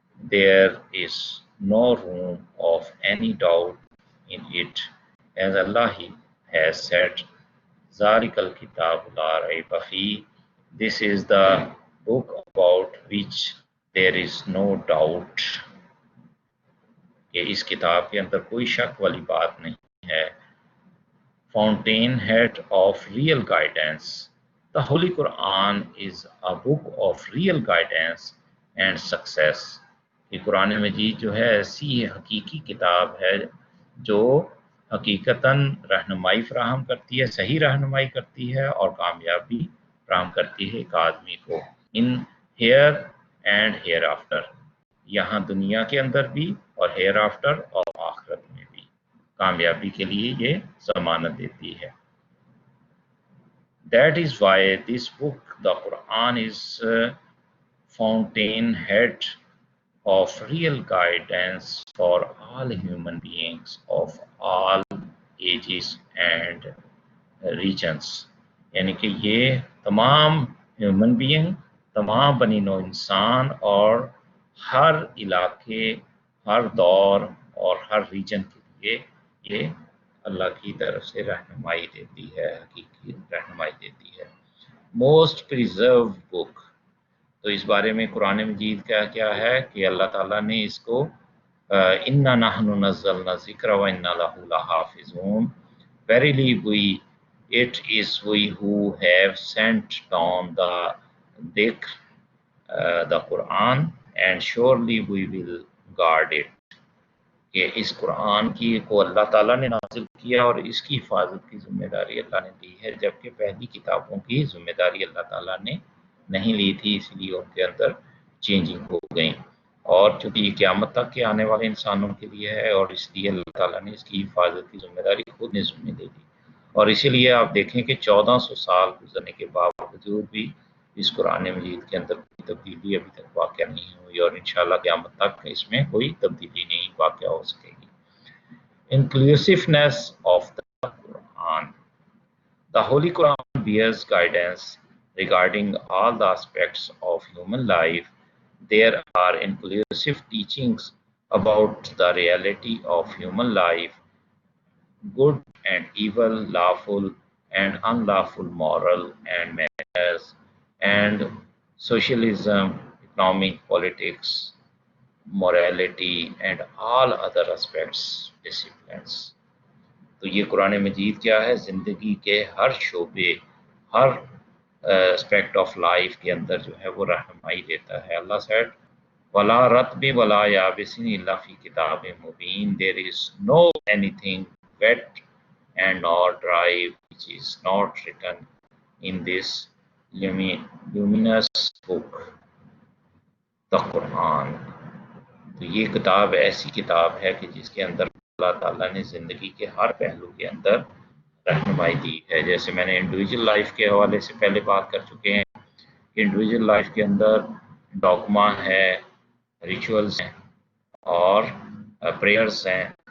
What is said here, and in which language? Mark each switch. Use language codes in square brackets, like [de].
[en] There is no room of any doubt in it. As Allah has said, [ar] ذَلِكَ الْكِتَابُ لَا رَيْبَ فِيهِ. [en] This is the book about which there is no doubt. [ur] کہ اس کتاب کے اندر کوئی شک والی بات نہیں ہے. [en] Fountain head of real guidance. The Holy Quran is a book of real guidance and success. [ur] کہ قرآن مجید جو ہے ایسی حقیقی کتاب ہے جو حقیقتاً رہنمائی فراہم کرتی ہے، صحیح رہنمائی کرتی ہے اور کامیابی فراہم کرتی ہے ایک آدمی کو [en] in here and hereafter, [ur] یہاں دنیا کے اندر بھی اور ہیئر آفٹر اور آخرت میں بھی کامیابی کے لیے یہ ضمانت دیتی ہے. [en] That is why this book, the Quran, is fountain head of real guidance for all human beings of all ages and regions. [ur] یعنی کہ یہ تمام ہیومن بینگ، تمام بنی نوع انسان اور ہر علاقے، ہر دور اور ہر ریجن کے لیے یہ اللہ کی طرف سے رہنمائی دیتی ہے، حقیقی رہنمائی دیتی ہے. [en] Most preserve book. [ur] تو اس بارے میں قرآن مجید کا کیا ہے کہ اللہ تعالیٰ نے اس کو [ar] اِنَّا نَحْنُ نَزَّلْنَا الذِّکْرَ وَإِنَّا لَهُ لَحَافِظُونَ. [en] Verily it is we who have sent down the dhikr, the Quran, and surely we will guard it. [ur] کہ اس قرآن کی کو اللہ تعالیٰ نے نازل کیا اور اس کی حفاظت کی ذمہ داری اللہ نے دی ہے، جبکہ پہلی کتابوں کی ذمہ داری اللہ تعالیٰ نے نہیں لی تھی، اس لیے ان کے اندر چینجنگ ہو گئی. اور چونکہ یہ قیامت تک کے آنے والے انسانوں کے لیے ہے اور اس لیے اللہ تعالیٰ نے اس کی حفاظت کی ذمہ داری خود نے ذمہ دے دی. اور اسی لیے آپ دیکھیں کہ 1400 سال گزرنے کے باوجود بھی اس قرآن مجید کے اندر کوئی تبدیلی ابھی تک واقع نہیں ہوئی، اور انشاءاللہ قیامت تک اس میں کوئی تبدیلی نہیں واقع ہو سکے گی. [en] Inclusiveness of the Quran. The Holy Quran bears guidance regarding all the aspects of human life. There are inclusive teachings about the reality of human life, good and evil, lawful and unlawful, moral and manners, and socialism, economic, politics, morality, and all other aspects, disciplines. [ur] تو یہ قرآن مجید کیا ہے؟ زندگی کے ہر شعبے، ہر aspect of life کے اندر جو ہے وہ رہنمائی دیتا ہے. اللہ said [ar] وَلَا رَطْبٍ وَلَا يَابِسٍ إِلَّا فِي كِتَابٍ مُبِينٍ. [en] There is no anything wet and nor dry which is not written in this luminous book, the Quran. [ur] تو یہ کتاب ایسی کتاب ہے کہ جس کے اندر اللہ تعالیٰ نے زندگی کے ہر پہلو کے اندر رہنمائی دی ہے. جیسے میں نے انڈیویجول لائف کے حوالے سے پہلے بات کر چکے ہیں کہ انڈیویجول لائف کے اندر ڈاگما ہے، ریچولز ہیں اور پریئرز ہیں.